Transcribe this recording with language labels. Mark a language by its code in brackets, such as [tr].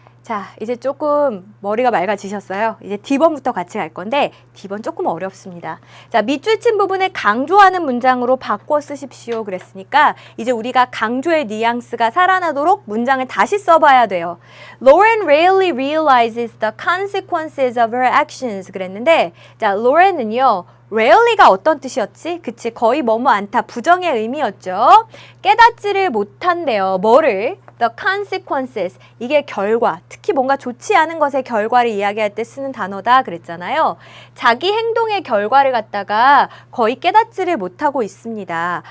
[ko] 자, 이제 조금 머리가 맑아지셨어요. 이제 D번부터 같이 갈 건데 D번 조금 어렵습니다. 자, 밑줄 친 부분을 강조하는 문장으로 바꿔 쓰십시오 그랬으니까 이제 우리가 강조의 뉘앙스가 살아나도록 문장을 다시 써봐야 돼요. [en] Lauren rarely realizes the consequences of her actions [ko] 그랬는데 자, [en] Lauren은요. [ko] rarely가 어떤 뜻이었지? 그치, 거의 뭐뭐 않다, 부정의 의미였죠. 깨닫지를 못한대요. 뭐를? [en] The consequences, [ko] 이게 결과, 특히 뭔가 좋지 않은 것의 결과를 이야기할 때 쓰는 단어다 그랬잖아요. 자기 행동의 결과를 갖다가 거의 깨닫지를 못하고 있습니다.